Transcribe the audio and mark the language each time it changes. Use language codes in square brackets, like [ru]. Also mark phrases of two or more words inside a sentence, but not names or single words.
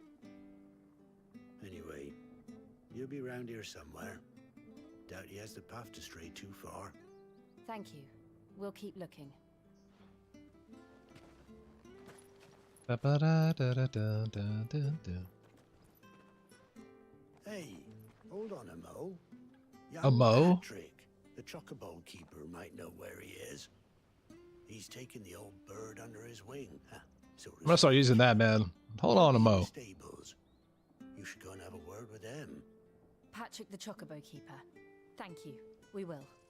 [en] Anyway, you'll be round here somewhere. Doubt he has the path to stray too far. Thank you. We'll keep looking. Hey, hold on a mo. A mo? Patrick, the chocobo keeper, might know where he is. He's taken the old bird under his wing. I'm gonna start using that, man. Hold on a mo. Stables. You should go and have a word with them. Patrick the Chocobo Keeper. Thank you. We will.